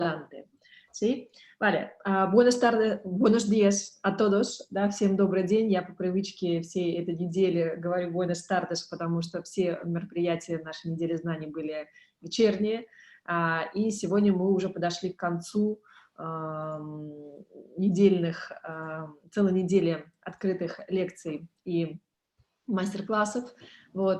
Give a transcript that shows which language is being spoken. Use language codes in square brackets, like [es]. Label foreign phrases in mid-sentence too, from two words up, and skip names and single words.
[es] adelante. ¿Sí? Vale, buenas tardes, buenos días a todos, [ru] да, всем добрый день. Я по привычке всей этой недели говорю [es] buenas tardes, [ru] потому что все мероприятия нашей недели знаний были вечерние, и сегодня мы уже подошли к концу недельных, целой недели открытых лекций и мастер-классов. Вот.